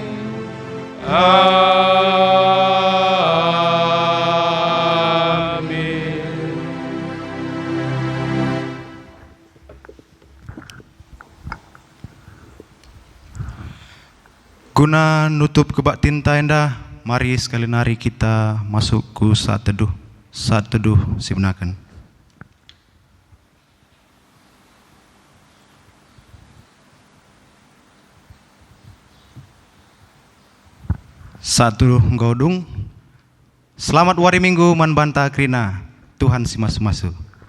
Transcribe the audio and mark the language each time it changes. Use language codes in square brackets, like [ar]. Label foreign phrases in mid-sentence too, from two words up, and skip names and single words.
[btx] Amin. Guna nutup kebaktin enda, mari sekali nari kita [id] masuk ke saat teduh. Saat teduh [btx] sibenakan. [id] Saat teduh [btx] nggodung. Selamat wari minggu man banta krina. Tuhan si masu-masu.